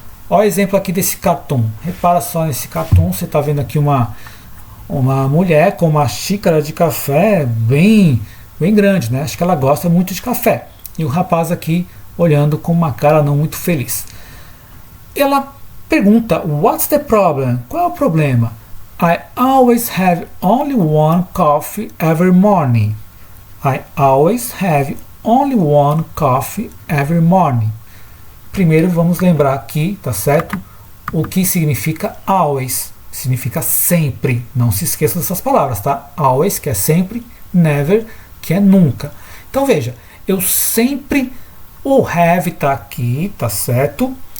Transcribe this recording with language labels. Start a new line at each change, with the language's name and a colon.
Portuguese: Olha o exemplo aqui desse cartoon. Repara só nesse cartoon, você está vendo aqui uma mulher com uma xícara de café bem grande, né? Acho que ela gosta muito de café. E o rapaz aqui olhando com uma cara não muito feliz. Ela pergunta,
English: what's the problem?
Portuguese: Qual é o problema?
English: I always have only one coffee every morning. I always have only one coffee every morning.
Portuguese: Primeiro vamos lembrar aqui, tá certo? O que significa always. Significa sempre. Não se esqueça dessas palavras, tá? Always, que é sempre, never, que é nunca. Então veja, eu sempre, o have está aqui, tá certo?